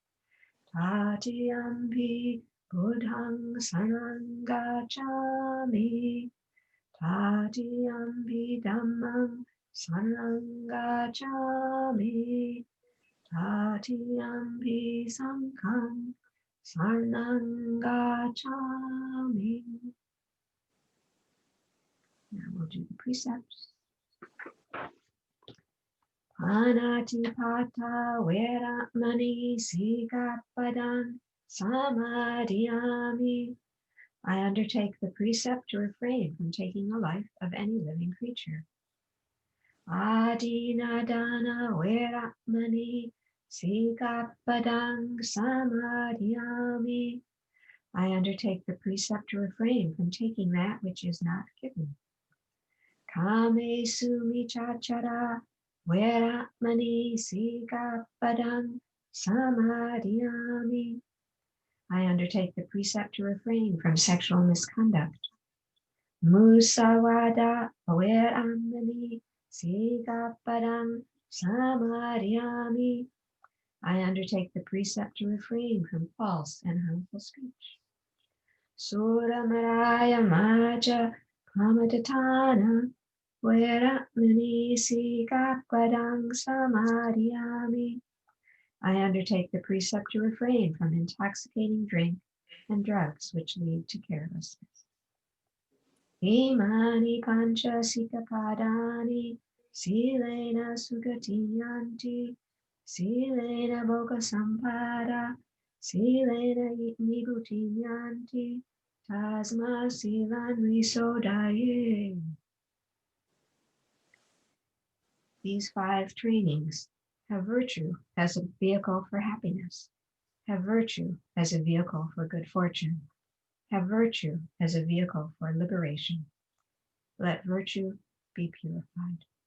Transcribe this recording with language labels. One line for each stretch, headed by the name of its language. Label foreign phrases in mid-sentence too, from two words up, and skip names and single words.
Pali: tatiyampi buddhang saranang gacchami, tatiyampi dhammang saranang gacchami, tatiyampi sanghang saranang gacchami.
English: Now we'll do the precepts.
Pali: Panatipata veramani sikapadang samadhiyami.
English: I undertake the precept to refrain from taking the life of any living creature.
Pali: Adinadana veramani sikapadang samadhiyami.
English: I undertake the precept to refrain from taking that which is not given.
Pali: Kame sumichachara veramani sikapadang samadhiyami.
English: I undertake the precept to refrain from sexual misconduct.
Pali: Musawada veramani sikapadang samadhiyami.
English: I undertake the precept to refrain from false and harmful speech.
Pali: Suramaraya maja kamadatana veramani sikapadang samadhiyami.
English: I undertake the precept to refrain from intoxicating drink and drugs which lead to carelessness.
Pali: Imani pancha sikapadani Silena sugatinyanti, silena boga sampada, silena nibhutinyanti, tasma silan visodaye.
English: These 5 trainings have virtue as a vehicle for happiness, have virtue as a vehicle for good fortune, have virtue as a vehicle for liberation. Let virtue be purified.